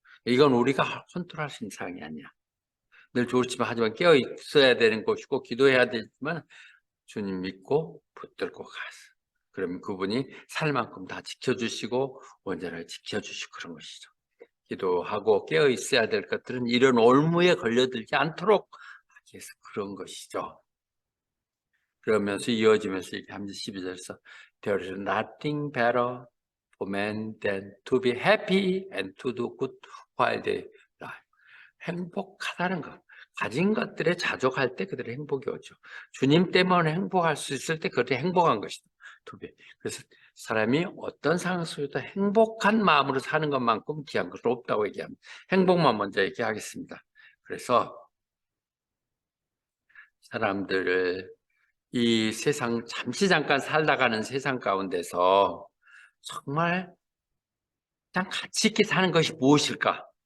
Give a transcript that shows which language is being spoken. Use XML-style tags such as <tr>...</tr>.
<ko>이건 우리가 컨트롤할 수 있는 상황이 아니야. 늘 좋지만 하지만 깨어 있어야 되는 것이고 기도해야 되지만 주님 믿고 붙들고 가서 그러면 그분이 살 만큼 다 지켜주시고 온전하게 지켜주시고 그런 것이죠. 기도하고 깨어 있어야 될 것들은 이런 올무에 걸려들지 않도록 하기 위해서 그런 것이죠. 그러면서 이어지면서 이렇게 12절에서</ko> <en>There is nothing better for man than to be happy and to do good while they live.</en> <ko>행복하다는 것. 가진 것들에 자족할 때 그들의 행복이 오죠. 주님 때문에 행복할 수 있을 때 그들이 행복한 것이다. 그래서 사람이 어떤 상황 속에도 행복한 마음으로 사는 것만큼 귀한 것은 없다고 얘기합니다. 행복만 먼저 얘기하겠습니다. 그래서 사람들을 이 세상 잠시 잠깐 살다 가는 세상 가운데서 정말 가장 가치 있게 사는 것이 무엇일까?</ko>